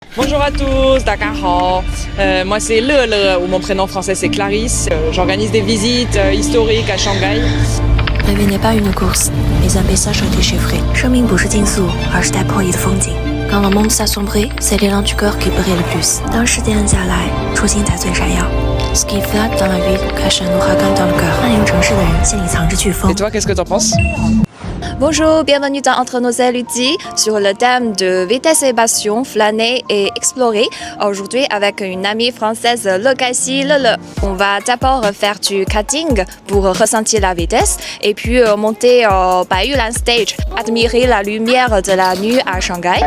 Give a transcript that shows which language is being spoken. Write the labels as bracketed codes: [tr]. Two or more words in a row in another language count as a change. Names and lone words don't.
[fr] Bonjour à tous, Dakar. Moi c'est Le, ou mon prénom français c'est Clarisse. J'organise des visites historiques à Shanghai. La vie n'est pas une course, mais un paysage déchiffré. [zh] 生命不是竞速，而是带破译的风景。 [fr] Quand le monde s'assombrit, c'est l'élan du cœur qui brille le plus. [zh] 当时间下来，初心才最闪耀。 [fr] Ce qui flatte dans la ville cache un ouragan dans le cœur. [zh] 漫游城市的人心里藏着飓风。 [fr] Et toi, qu'est-ce que t'en penses? Bonjour, bienvenue dans Entre nos érudits sur le thème de vitesse et passion, flâner et explorer. Aujourd'hui avec une amie française, Lucassi Le. On va d'abord faire du karting pour ressentir la vitesse et puis monter au Baiyulan Stage, admirer la lumière de la nuit à Shanghai.